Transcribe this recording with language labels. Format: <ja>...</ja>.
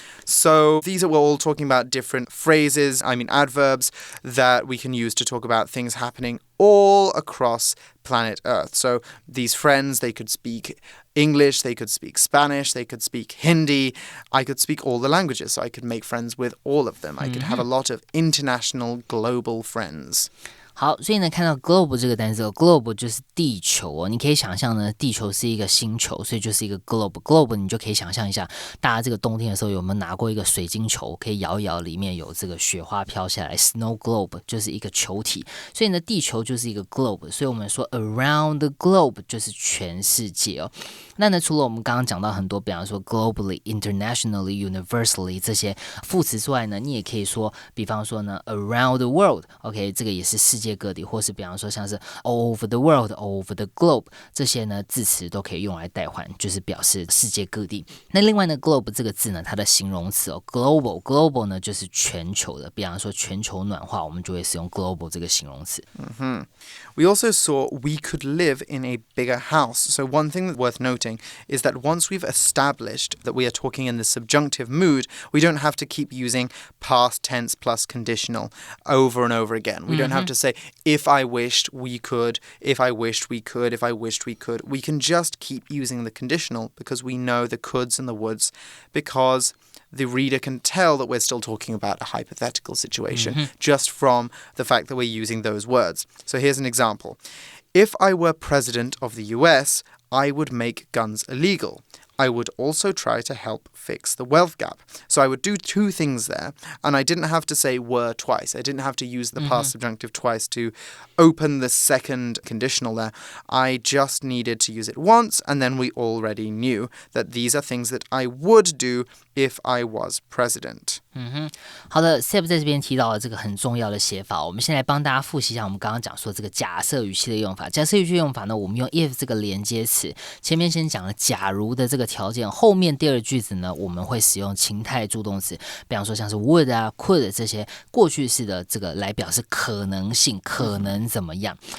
<en>So these are, we're all talking about different phrases, adverbs that we can use to talk about things happening all across planet Earth. So these friends, they could speak English, they could speak Spanish, they could speak Hindi. I could speak all the languages, so I could make friends with all of them. I could have a lot of international, global friends.</en> <zh>好，所以呢，看到 globe 这个单词 globe 就是地球哦。你可以想象呢，地球是一个星球，所以就是一个 globe。globe 你就可以想象一下，大家这个冬天的时候有没有拿过一个水晶球，可以摇一摇，里面有这个雪花飘下来 ， snow globe 就是一个球体。所以呢，地球就是一个 globe， 所以我们说 around the globe 就是全世界哦。那呢，除了我们刚刚讲到很多，比方说 globally, internationally, universally 这些副词之外呢，你也可以说，比方说呢 around the world， OK， 这个也是世界各地，或是比方说像是 all over the world, all over the globe 这些呢字词都可以用来代换，就是表示世界各地。那另外呢 globe 这个字呢，它的形容词哦 global 呢就是全球的，比方说全球暖化，我们就会使用 global 这个形容词。</zh> <en>We also saw we could live in a bigger house. So one thing that's worth noting is that once we've established that we are talking in the subjunctive mood, we don't have to keep using past tense plus conditional over and over again. We don't have to say, if I wished we could, if I wished we could, if I wished we could. We can just keep using the conditional because we know the coulds and the woulds, because the reader can tell that we're still talking about a hypothetical situation just from the fact that we're using those words. So here's an example. If I were president of the US, I would make guns illegal. I would also try to help fix the wealth gap. So I would do two things there, and I didn't have to say were twice. I didn't have to use the past subjunctive twice to open the second conditional there. I just needed to use it once, and then we already knew that these are things that I would do if I was president.</en> <zh>好的 Seb 在这边提到了这个很重要的写法，我们先来帮大家复习一下我们刚刚讲说这个假设语气的用法。假设语气的用法呢，我们用 if 这个连接词，前面先讲了假如的这个条件，后面第二句子呢，我们会使用情态助动词，比方说像是 would 啊 could 这些过去式的这个来表示可能性，可能怎么样。</zh>